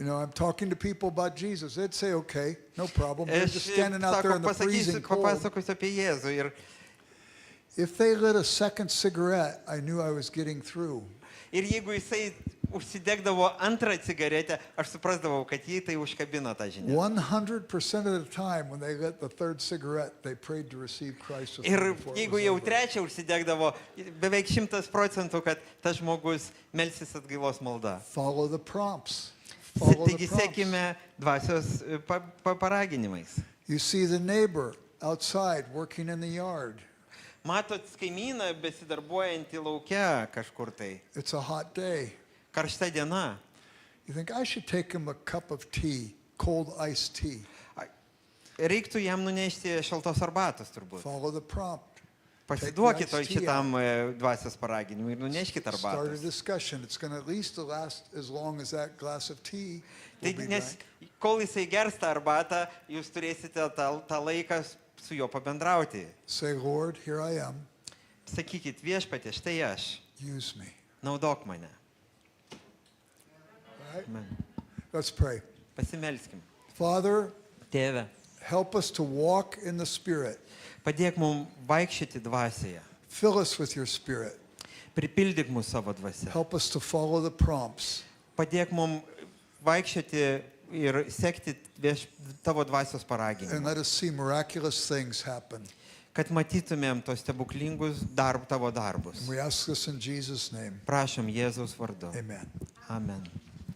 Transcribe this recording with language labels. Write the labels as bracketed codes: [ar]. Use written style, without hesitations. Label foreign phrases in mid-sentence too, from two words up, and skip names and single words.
[en] You know, I'm talking to people about Jesus. They'd say, "Okay, no problem." They're [lt] Aš, [en] just standing out there [lt] sako, [en] in the freezing cold. [lt] papasakosiu apie Jėzų. Ir [en] If they lit a second cigarette, I knew I was getting through. [lt] jeigu jisai užsidegdavo antrą cigaretę, aš suprasdavau, kad jį tai užkabino tą žinią. [en] 100% of the time when they lit the third cigarette, they prayed to receive Christ with them [lt] Ir [en] before it [lt] jeigu [en] was [lt] jau [en] over. [lt] trečią užsidegdavo, beveik 100%, kad tas žmogus melsis atgailos malda. [en] Follow the prompts. Follow the [lt] Taigi [en] prompts. [lt] sekime dvasios paraginimais. [en] You see the neighbor outside working in the yard. [lt] Matot kaimyną besidarbuojantį laukia kažkur tai. [en] It's a hot day. [lt] Karšta diena. [en] You think, I should take him a cup of tea, cold iced tea. [lt] Reiktų jam nunešti šaltos arbatos turbūt. [en] Follow the prompt. [lt] Pasiduokit [en] Take the iced tea [lt] šitam dvasios paraginimui ir nuneškit [en] Start a [lt] arbatos. [en] discussion. It's going to at least last as long as that glass of tea will [lt] Tai [en] be [lt] nes [en] drank. [lt] kol jisai gers tą arbatą, jūs turėsite tą laiką su juo pabendrauti. [en] Say, Lord, here I am. [lt] Sakykit, viešpatie, štai aš, [en] Use me. [lt] naudok mane. [en] All right? Amen. Let's pray. [lt] Pasimelskim. [en] Father, [lt] Tėve, [en] help us to walk in the Spirit. [lt] padėk mums vaikščioti dvasioje. [en] Fill us with your Spirit. [lt] Pripildyk mūsų savo dvasia. [en] Help us to follow the prompts. [lt] Padėk mums vaikščioti ir sekti tavo dvasios [en] And [lt] paraginimus. [en] let us see miraculous things happen. [lt] Kad matytumėm tos stebuklingus tavo darbus. [en] And we ask this in Jesus' name. [lt] Prašom Jėzaus vardu. [en] Amen. [lt] Amen.